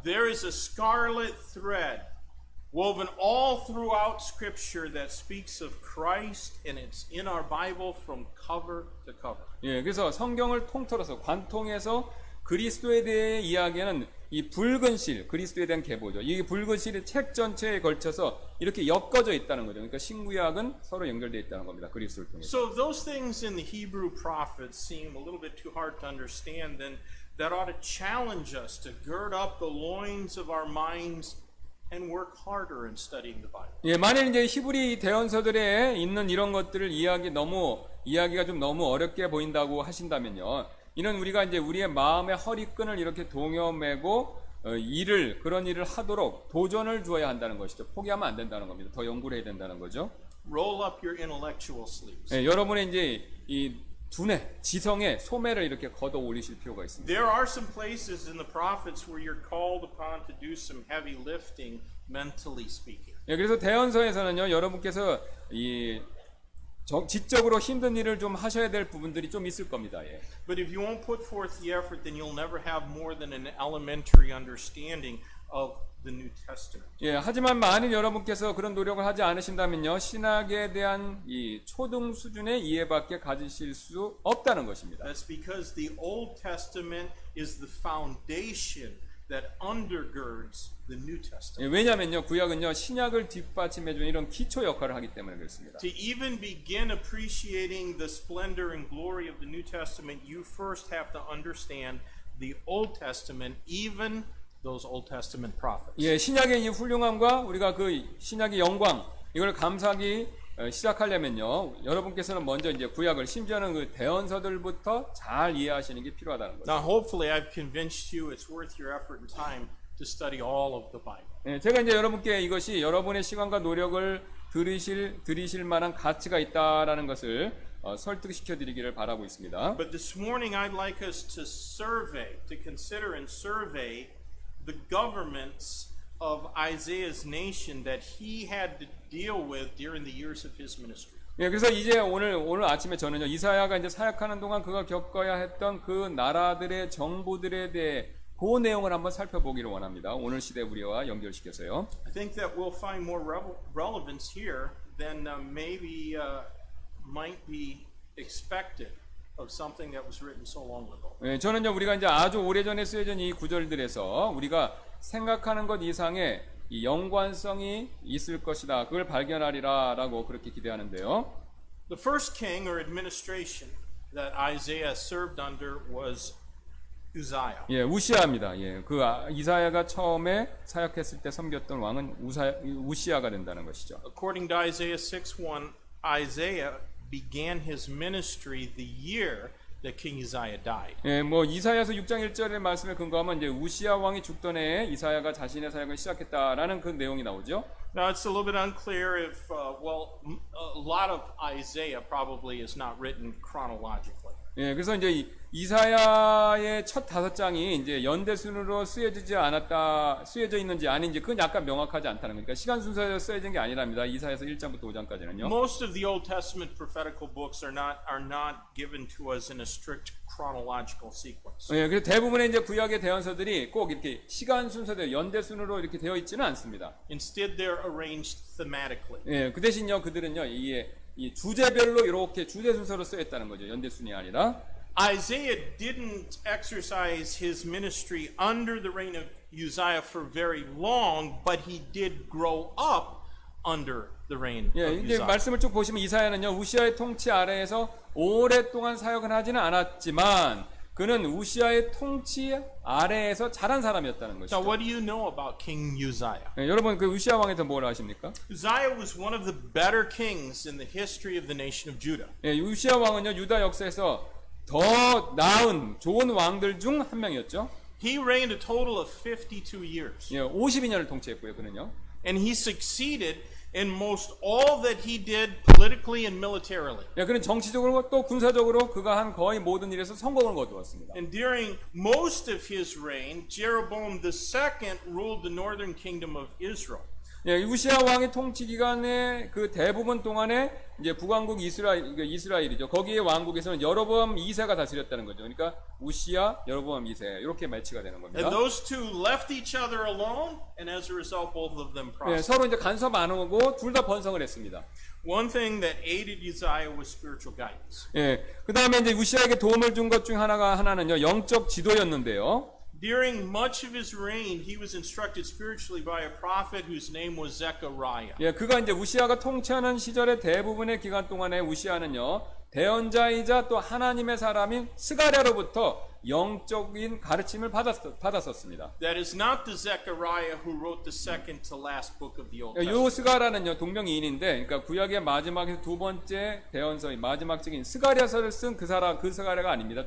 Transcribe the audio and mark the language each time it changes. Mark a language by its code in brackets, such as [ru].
[en] There is a scarlet thread woven all throughout Scripture that speaks of Christ, and it's in our Bible from cover to cover. [ko] 예, 그래서 성경을 통틀어서 관통해서 그리스도에 대해 이야기하는 이 붉은 실, 그리스도에 대한 계보죠. 이 붉은 실이 책 전체에 걸쳐서 이렇게 엮어져 있다는 거죠. 그러니까 신구약은 서로 연결되어 있다는 겁니다. 그리스도를 통해서. [en] So if those things in the Hebrew prophets seem a little bit too hard to understand, then that ought to challenge us to gird up the loins of our minds and work harder in studying the Bible. [ko] 예, 만일 이제 히브리 대언서들에 있는 이런 것들을 이야기가 좀 너무 어렵게 보인다고 하신다면요. 이는 우리가 이제 우리의 마음의 허리끈을 이렇게 동여매고 그런 일을 하도록 도전을 주어야 한다는 것이죠. 포기하면 안 된다는 겁니다. 더 연구를 해야 된다는 거죠. [en] Roll up your intellectual sleeves. [ko] 예, 여러분의 이제 이 두뇌, 지성의 소매를 이렇게 걷어 올리실 필요가 있습니다. [en] There are some places in the prophets where you're called upon to do some heavy lifting, mentally speaking. [ko] 예, 그래서 대언서에서는요, 여러분께서 이 지적으로 힘든 일을 좀 하셔야 될 부분들이 좀 있을 겁니다. 예. [en] But if you won't put forth the effort, then you'll never have more than an elementary understanding of the New Testament. [ko] 예, 하지만 만일 여러분께서 그런 노력을 하지 않으신다면요, 신학에 대한 이 초등 수준의 이해밖에 가지실 수 없다는 것입니다. [en] That's because the Old Testament is the foundation that undergirds the New Testament. [ko] 예, 왜냐면요, 구약은요, 신약을 뒷받침해주는 이런 기초 역할을 하기 때문에 그렇습니다. [en] To even begin appreciating the splendor and glory of the New Testament, you first have to understand the Old Testament, even those Old Testament prophets. [ko] 예, 신약의 이 훌륭함과 우리가 그 신약의 영광, 이걸 감사하기 시작하려면요, 여러분께서는 먼저 이제 구약을, 심지어는 그 대언서들부터 잘 이해하시는 게 필요하다는 거죠. [en] Now, hopefully, I've convinced you it's worth your effort and time to study all of the Bible. [ko] 예, 제가 이제 여러분께 이것이 여러분의 시간과 노력을 들이실 만한 가치가 있다라는 것을 설득시켜 드리기를 바라고 있습니다. [en] But this morning, I'd like us to consider and survey the governments of Isaiah's nation that he had to deal with during the years of his ministry. [ko] 예, 그래서 이제 오늘 아침에 저는요, 이사야가 이제 사역하는 동안 그가 겪어야 했던 그 나라들의 정부들에 대해 그 내용을 한번 살펴보기를 원합니다. 오늘 시대 우리와 연결시켜서요. [en] I think that we'll find more relevance here than maybe might be expected of something that was written so long ago. [ko] 예, 저는요, 우리가 이제 아주 오래전에 쓰여진 이 구절들에서 우리가 생각하는 것 이상의 이 연관성이 있을 것이다. 그걸 발견하리라라고 그렇게 기대하는데요. [en] The first king or administration that Isaiah served under was Uzziah. [ko] 예, 우시아입니다. 예, 그 이사야가 처음에 사역했을 때 섬겼던 왕은 우시아가 된다는 것이죠. [en] According to Isaiah 6:1, Isaiah began his ministry the year that King Uzziah died. [ko] 예, 뭐 이사야서 6장 1절의 말씀에 근거하면 이제 우시아 왕이 죽던 해에 이사야가 자신의 사역을 시작했다라는 그 내용이 나오죠. [en] Now it's a little bit unclear if a lot of Isaiah probably is not written chronologically. [ko] 예, 그래서 이제 이사야의 첫 5장이 이제 연대 순으로 쓰여져 있는지 아닌지 그건 약간 명확하지 않다는 거니까 시간 순서에 쓰여진 게 아니랍니다. 이사야서 1장부터 5장까지는요. [en] Most of the Old Testament prophetical books are not given to us in a strict chronological sequence. [ko] 예, 그래서 대부분의 이제 구약의 대언서들이 꼭 이렇게 시간 순서대로 연대 순으로 이렇게 되어 있지는 않습니다. Instead, they're arranged thematically. 예, 그 대신요 그들은요 이 주제별로 이렇게 주제 순서로 쓰여 있다는 거죠. 연대 순이 아니라. [en] Isaiah didn't exercise his ministry under the reign of Uzziah for very long, but he did grow up under the reign [ko] 예, [en] of [ko] 이제 [en] Uzziah. [ko] 말씀을 쭉 보시면 이사야는요 우시아의 통치 아래에서 오랫동안 사역을 하지는 않았지만 그는 우시아의 통치 아래에서 자란 사람이었다는 것이죠. [en] Now, what do you know about King Uzziah? [ko] 예, 여러분 그 우시아 왕에 대해서 뭘 아십니까? [en] Uzziah was one of the better kings in the history of the nation of Judah. [ko] 예, 우시아 왕은요 유다 역사에서 더 나은 좋은 왕들 중 한 명이었죠. [en] He reigned a total of 52 years. [ko] 예, 52년을 통치했고요, 그는요. [en] And he succeeded in most all that he did politically and militarily. [ko] 예, 그는 정치적으로 또 군사적으로 그가 한 거의 모든 일에서 성공을 거두었습니다. [en] And during most of his reign, Jeroboam II ruled the northern kingdom of Israel. [ko] 예, 우시아 왕의 통치 기간의 그 대부분 동안에 이제 북왕국 이스라엘이죠. 거기에 왕국에서는 여로보암 2세가 다스렸다는 거죠. 그러니까 우시아, 여로보암 2세 이렇게 매치가 되는 겁니다. [en] And those two left each other alone, and as a result, both of them [ko] 예, [en] prospered. [ko] 서로 이제 간섭 안 하고 둘 다 번성을 했습니다. [en] One thing that aided Uzziah was spiritual guidance. [ko] 예, 그 다음에 이제 우시아에게 도움을 준 것 중 하나는요, 영적 지도였는데요. [en] During much of his reign, he was instructed spiritually by a prophet whose name was Zechariah. [ko] 예, 그가 이제 우시아가 통치하는 시절의 대부분의 기간 동안에 우시아는요, 대언자이자 또 하나님의 사람인 스가랴로부터 영적인 가르침을 받았었습니다. [en] That is not the Zechariah who wrote the second to last book of the Old [ko] 요 [en] Testament. [ko] 스가랴는요, 동명이인인데, 그러니까 구약의 마지막에서 두 번째 대언서인 마지막적인 스가랴서를 쓴 그 스가랴가 아닙니다.